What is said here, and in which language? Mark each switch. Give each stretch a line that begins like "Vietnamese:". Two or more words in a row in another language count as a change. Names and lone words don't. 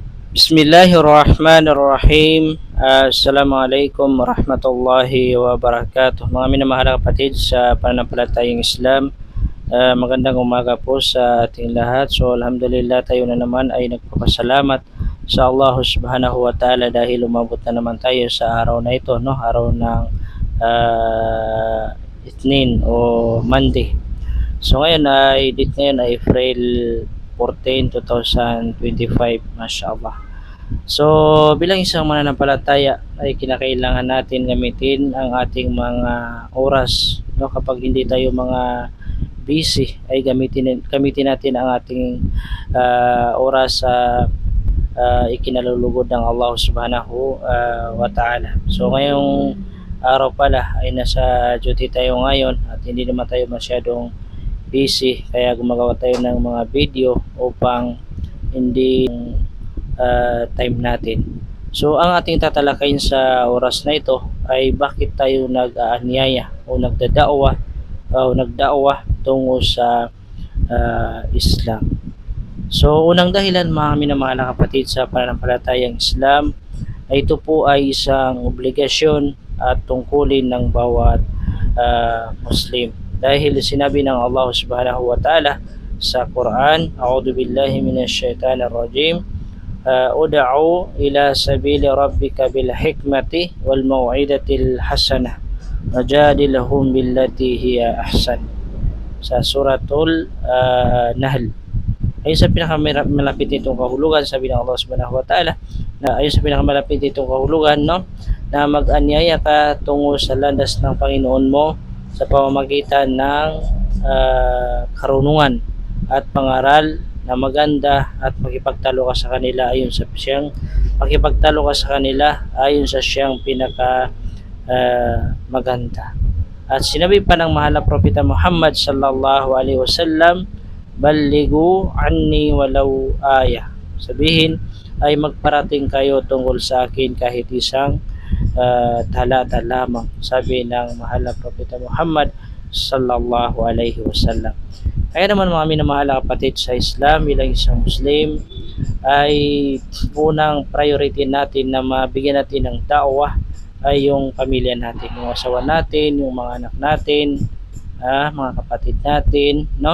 Arabic: بسم الله الرحمن الرحيم. السلام عليكم ورحمة الله وبركاته.
Filipino: Mga minamahal na kapatid sa pananampalatayang Islam, magandang umaga po sa ating lahat. So alhamdulillah, tayo na naman ay nagpapasalamat sa Allah
Arabic: سبحانه وتعالى
Filipino: dahil umabot na naman tayo sa araw na ito, no? Araw ng Ithnin o Monday. So ngayon ay date ngayon ay April 14, 2025, mashallah. So bilang isang mananampalataya ay kinakailangan natin gamitin ang ating mga oras, no? Kapag hindi tayo mga busy ay gamitin natin ang ating oras sa ikinalulugod ng Allah
Arabic: سبحانه وتعالى.
Filipino: So ngayong araw pala ay nasa duty tayo ngayon at hindi naman tayo masyadong busy, kaya gumagawa tayo ng mga video upang hindi time natin. So ang ating tatalakayin sa oras na ito ay bakit tayo nag-aanyaya o nagdaawa tungo sa Islam. So unang dahilan, mga minamahal na kapatid sa pananampalatayang Islam, ay ito po ay isang obligasyon at tungkulin ng bawat Muslim. Dahil sinabi ng
Arabic: الله سبحانه وتعالى
Filipino: sa Quran,
Arabic: أعوذ بالله من الشيطان الرجيم، ادع إلى سبيل ربك بالحكمة والموعظة الحسنة وجادلهم بالتي هي أحسن.
Filipino: Sa suratul Nahl. Ayun sa pinakamalapit nitong kahulugan, sabi ng Allah
Arabic: سبحانه وتعالى,
Filipino: na ayun sa pinakamalapit nitong kahulugan, no, na mag-anyaya ka tungo sa landas ng Panginoon mo sa pamamagitan ng karunungan at pangaral na maganda, at makipagtalo ka sa kanila ayon sa siyang pinaka maganda. At sinabi pa ng mahal na propeta Muhammad
Arabic: صلى الله عليه وسلم, بلغوا عني ولو آية.
Filipino: Sabihin ay magparating kayo tungkol sa akin kahit isang talata lamang, sabi ng mahal na propeta Muhammad
Arabic: صلى الله عليه وسلم.
Filipino: Kaya naman, mga minamahal na kapatid sa Islam, bilang isang Muslim ay unang priority natin na mabigyan natin ng da'wah ay yung pamilya natin, yung asawa natin, yung mga anak natin, mga kapatid natin, no?